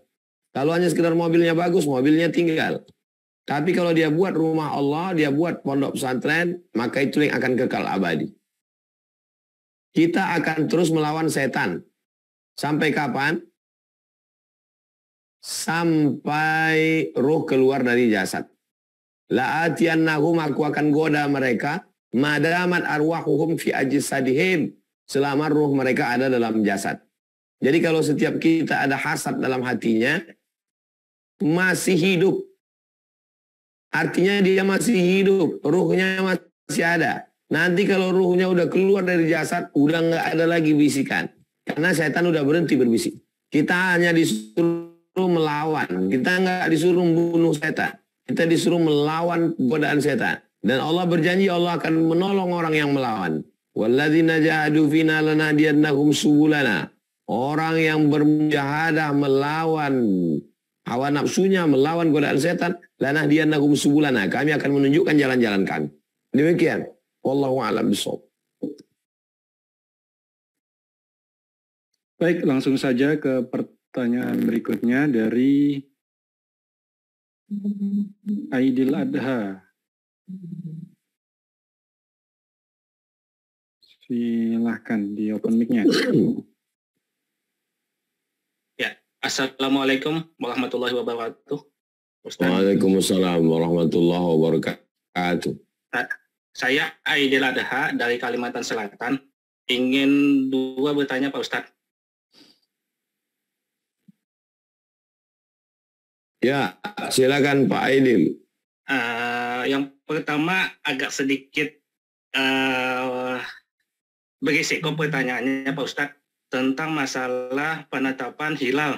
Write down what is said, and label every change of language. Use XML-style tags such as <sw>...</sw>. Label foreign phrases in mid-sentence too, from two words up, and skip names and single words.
<id>Kalau hanya sekedar mobilnya bagus, mobilnya tinggal. Tapi kalau dia buat rumah Allah, dia buat pondok pesantren, maka itu yang akan kekal abadi. Kita akan terus melawan setan. Sampai kapan? Sampai roh keluar dari jasad. La'atiyannahum, aku akan goda mereka,</id> <ar>ما دامت أرواحهم في أجسادهم,</ar> <id>selama roh mereka ada dalam jasad. Jadi kalau setiap kita ada hasad dalam hatinya, masih hidup. Artinya dia masih hidup, ruhnya masih ada. Nanti kalau ruhnya udah keluar dari jasad, udah nggak ada lagi bisikan. Karena setan udah berhenti berbisik. Kita hanya disuruh melawan. Kita nggak disuruh membunuh setan. Kita disuruh melawan godaan setan. Dan Allah berjanji Allah akan menolong orang yang melawan.</id> <ar>والذين جاهدوا فينا لنهدينهم سبلنا.</ar> <id>Orang yang bermujahadah melawan hawa nafsunya, melawan godaan setan,</id> <ar>لنهدينهم سبلنا.</ar> <id>Kami akan menunjukkan jalan-jalan kami.</id> <ar>Demikian. والله أعلم بالصواب.</ar> <id>Baik, langsung saja ke pertanyaan berikutnya dari Aidil Adha. Silahkan di</id> <en>open mic-</en> <id>nya. Ya,</id> <ar>السلام عليكم ورحمة الله وبركاته. Ustaz. وعليكم السلام ورحمة الله وبركاته.</ar> <id>Saya Aidil Adha dari Kalimantan Selatan. Ingin bertanya Pak Ustadz. Ya, silakan Pak Aidil. Yang pertama agak sedikit berisiko pertanyaannya Pak Ustadz tentang masalah penetapan hilal.</id>